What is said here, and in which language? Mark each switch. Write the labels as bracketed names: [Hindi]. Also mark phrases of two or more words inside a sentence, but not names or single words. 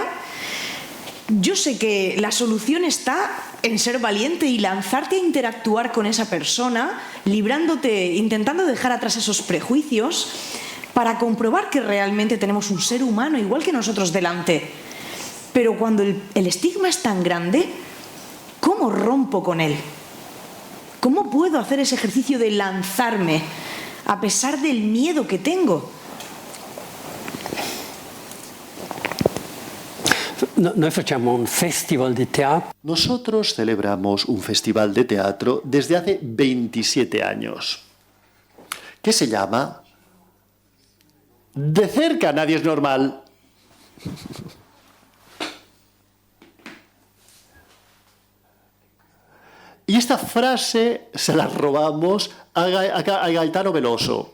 [Spanish] Yo sé que la solución está en ser valiente y lanzarte a interactuar con esa persona, librándote, intentando dejar atrás esos prejuicios, para comprobar que realmente tenemos un ser humano igual que nosotros delante. Pero cuando el estigma es tan grande, ¿cómo rompo con él? ¿Cómo puedo hacer ese ejercicio de lanzarme a pesar del miedo que tengo? [Italian] Noi facciamo un festival di teatro. [Spanish] Nosotros celebramos un festival de teatro desde hace 27 años, que se llama De cerca nadie es normal. Y esta frase se la robamos a Gaetano Veloso.